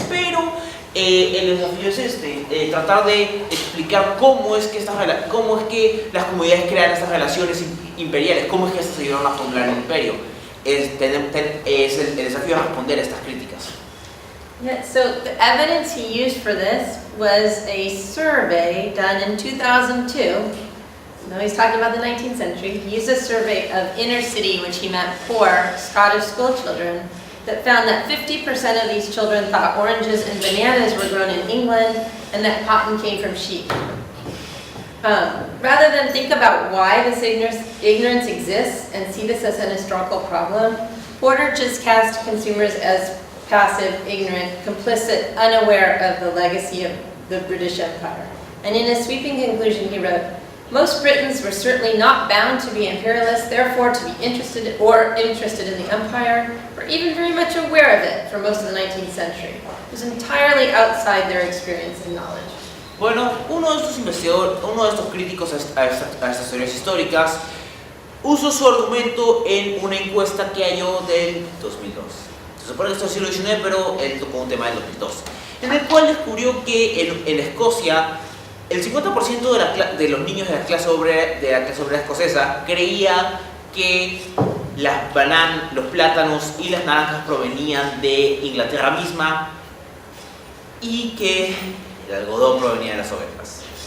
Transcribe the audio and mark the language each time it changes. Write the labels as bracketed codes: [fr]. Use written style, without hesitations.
[es] Pero el desafío es tratar de explicar cómo es que las comunidades crean estas relaciones imperiales, cómo es que estas ayudaron a fundar el imperio. El desafío es responder a estas críticas. [en] Yeah, so the evidence he used for this was a survey done in 2002. No, he's talking about the 19th century. He used a survey of inner city, which he meant poor Scottish school children, that found that 50% of these children thought oranges and bananas were grown in England and that cotton came from sheep. Rather than think about why this ignorance exists and see this as an historical problem, Porter just cast consumers as passive, ignorant, complicit, unaware of the legacy of the British Empire. And in a sweeping conclusion, he wrote, "Most Britons were certainly not bound to be imperialists, therefore to be interested in the empire, or even very much aware of it for most of the 19th century. It was entirely outside their experience and knowledge." [es] Bueno, uno de estos críticos a estas teorías históricas usó su argumento en una encuesta que halló del 2002. Se supone que esto es el siglo XIX, pero él tocó un tema del 2002, en el cual descubrió que en Escocia el 50% de los niños de la clase obrera escocesa creía que los plátanos y las naranjas provenían de Inglaterra misma y que el algodón provenía de las ovejas.